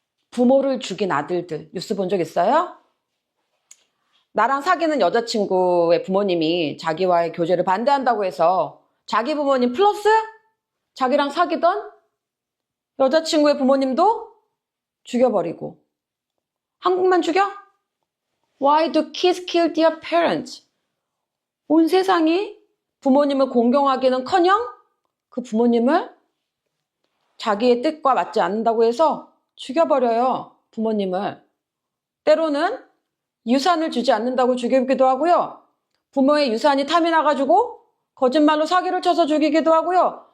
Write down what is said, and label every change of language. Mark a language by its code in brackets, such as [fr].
[ko] 부모를 죽인 아들들. 뉴스 본 적 있어요? 나랑 사귀는 여자친구의 부모님이 자기와의 교제를 반대한다고 해서 자기 부모님 플러스 자기랑 사귀던 여자친구의 부모님도 죽여버리고. 한국만 죽여? [en] Why do kids kill their parents? [ko] 온 세상이 부모님을 공경하기는커녕 그 부모님을 자기의 뜻과 맞지 않는다고 해서 죽여버려요. 부모님을. 때로는 유산을 주지 않는다고 죽이기도 하고요. 부모의 유산이 탐이 나가지고 거짓말로 사기를 쳐서 죽이기도 하고요.